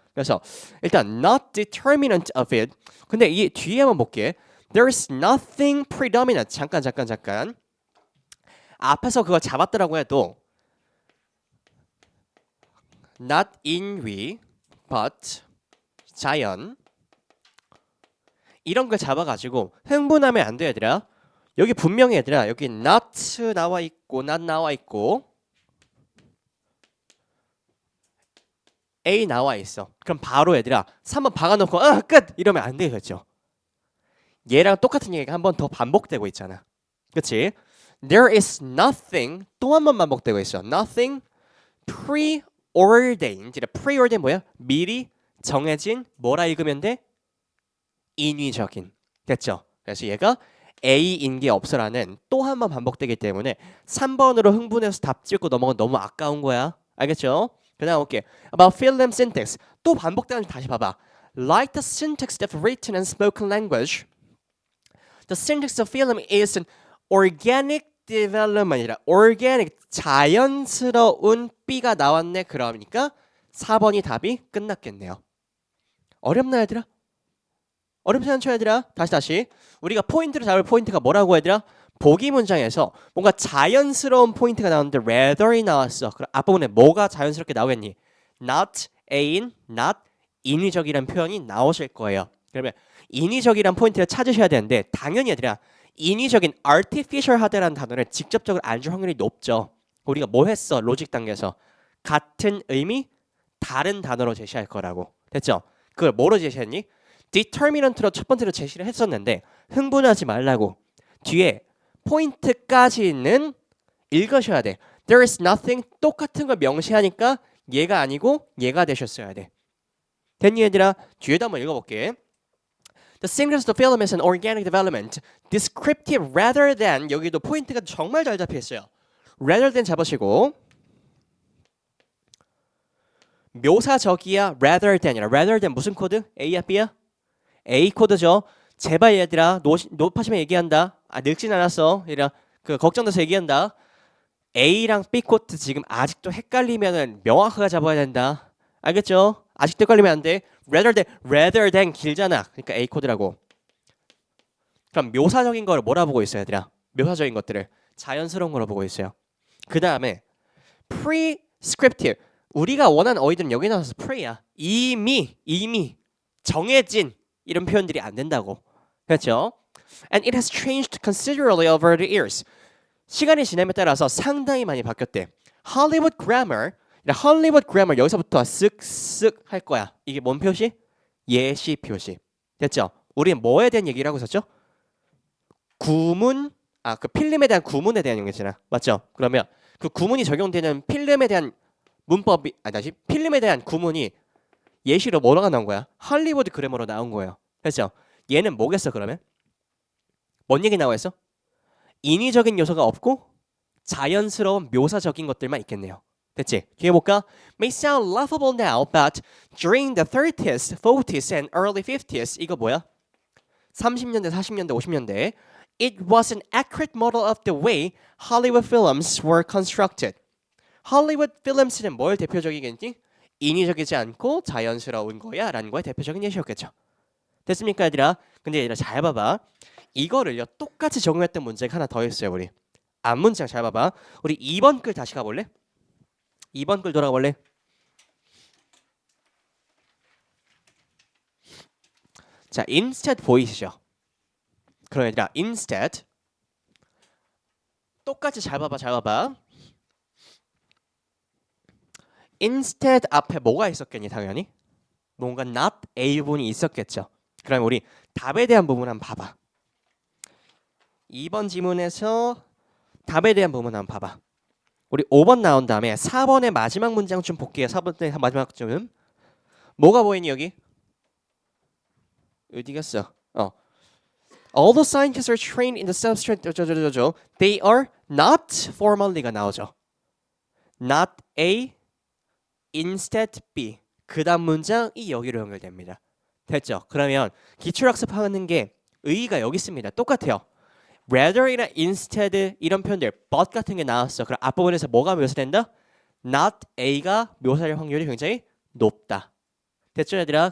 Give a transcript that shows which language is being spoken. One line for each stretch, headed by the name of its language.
Korean: 그래서 일단
English: not determinant of it.
Korean: 근데 이 뒤에 한번 볼게.
English: There's nothing predominant.
Korean: 잠깐. 앞에서 그걸 잡았더라고 해도 not 인위 but 자연 이런 걸 잡아가지고 흥분하면 안 돼 얘들아. 여기 분명히 얘들아 여기 not 나와 있고 not 나와 있고 A 나와 있어. 그럼 바로 얘들아 3번 박아놓고 끝! 이러면 안 되겠죠. 얘랑 똑같은 얘기가 한 번 더 반복되고 있잖아. 그치?
English: There is nothing
Korean: 또 한 번 반복되고 있어.
English: Nothing preordained.
Korean: preordained 뭐야? 미리 정해진 뭐라 읽으면 돼? 인위적인. 됐죠? 그래서 얘가 A인 게 없어라는 또 한 번 반복되기 때문에 3번으로 흥분해서 답 찍고 넘어간 너무 아까운 거야. 알겠죠? 그 다음 올게.
English: About film syntax.
Korean: 또 반복되는지 다시 봐봐.
English: Like the syntax of written and spoken language, the syntax of film is an organic development이라.
Korean: organic, 자연스러운 B가 나왔네. 그러니까 4번이 답이 끝났겠네요. 어렵나 얘들아? 어렵지 않죠 얘들아? 다시. 우리가 포인트를 잡을 포인트가 뭐라고 얘들아? 보기 문장에서 뭔가 자연스러운 포인트가 나오는데 rather이 나왔어. 그럼 앞부분에 뭐가 자연스럽게 나오겠니? not A인, not 인위적이란 표현이 나오실 거예요. 그러면 인위적이란 포인트를 찾으셔야 되는데 당연히 얘들아 인위적인 artificial하다라는 단어를 직접적으로 안 줄 확률이 높죠. 우리가 뭐 했어? 로직 단계에서 같은 의미 다른 단어로 제시할 거라고. 됐죠? 그걸 뭐로 제시했니? determinant로 첫 번째로 제시를 했었는데 흥분하지 말라고. 뒤에 포인트까지는 읽으셔야 돼.
English: There is nothing
Korean: 똑같은 걸 명시하니까 얘가 아니고 얘가 되셨어야 돼. 됐니 얘들아? 뒤에도 한번 읽어볼게.
English: The sequence of the film is an organic development. Descriptive rather than
Korean: 여기도 포인트가 정말 잘 잡혀있어요. rather than 잡으시고 묘사적이야 rather than이라. rather than 무슨 코드? A야 B야? A 코드죠. 제발 얘들아 높아지면 얘기한다. 늙진 않았어. 얘들아 그 걱정돼서 얘기한다. A랑 B 코드 지금 아직도 헷갈리면은 명확하게 잡아야 된다. 알겠죠? 아직도 헷갈리면 안 돼. rather than 길잖아. 그러니까 A 코드라고. 그럼 묘사적인 걸 뭐라 보고 있어요, 얘들아? 묘사적인 것들을 자연스러운 거로 보고 있어요. 그 다음에 prescriptive. 우리가 원하는 어휘들은 여기 나와서 pre야. 이미 정해진 이런 표현들이 안 된다고. 그렇죠?
English: And it has changed considerably over the years.
Korean: 시간이 지남에 따라서 상당히 많이 바뀌었대. Hollywood grammar 여기서부터 쓱쓱 할 거야. 이게 뭔 표시? 예시 표시. 됐죠? 우리는 뭐에 대한 얘기를 하고 있었죠? 구문, 그 필름에 대한 구문에 대한 얘기잖아. 맞죠? 그러면 그 구문이 적용되는 필름에 대한 문법이 필름에 대한 구문이 예시로 뭐가 나온 거야? 할리우드 그래머로 나온 거예요. 됐죠? 얘는 뭐겠어 그러면? 뭔 얘기 나와 있어? 인위적인 요소가 없고 자연스러운 묘사적인 것들만 있겠네요. 됐지? 뒤에 볼까?
English: May sound laughable now, but during the 30s, 40s, and early 50s
Korean: 이거 뭐야? 30년대, 40년대, 50년대
English: It was an accurate model of the way Hollywood films were constructed.
Korean: Hollywood films는 뭘 대표적이겠니? 인위적이지 않고 자연스러운 거야 라는 거의 대표적인 예시였겠죠. 됐습니까 얘들아? 근데 얘들아 잘 봐봐. 이거를요 똑같이 적용했던 문제가 하나 더 있어요. 우리 앞문장 잘 봐봐. 우리 2번 글 다시 가볼래? 2번 글 돌아볼래? 자, instead 보이시죠? 그럼 얘들아 instead 똑같이 잘 봐봐. instead 앞에 뭐가 있었겠니? 당연히 뭔가 not a 부분이 있었겠죠. 그럼 우리 답에 대한 부분 한번 봐봐. 2번 지문에서 답에 대한 부분 한번 봐봐. 우리 5번 나온 다음에 4번의 마지막 문장 좀 볼게요. 4번의 마지막 좀 뭐가 보이니 여기? 어디 갔어?
English: All the scientists are trained in the substrate. They are not formally가
Korean: 나오죠.
English: Not A, instead B.
Korean: 그 다음 문장이 여기로 연결됩니다. 됐죠? 그러면 기출학습하는 게 의의가 여기 있습니다. 똑같아요. rather이나 instead 이런 표현들 but 같은 게 나왔어. 그럼 앞부분에서 뭐가 묘사된다? not A가 묘사될 확률이 굉장히 높다. 됐죠 얘들아?